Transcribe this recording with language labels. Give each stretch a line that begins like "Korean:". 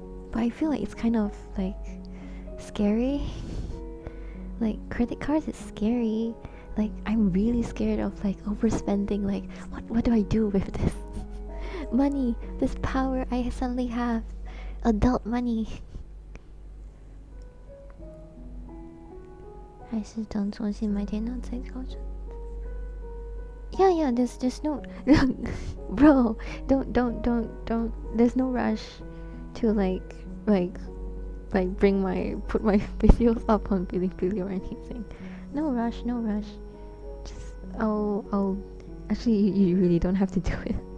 English: But I feel like it's kind of like scary. Like credit cards is scary. Like I'm really scared of like overspending. Like what do I do with this money, this power I suddenly have, adult money?
Chinese: 还是等重新买电脑再调整。
English: Yeah, there's no bro, don't there's no rush to like put my videos up on Bilibili or anything. No rush. Just I'll actually you really don't have to do it.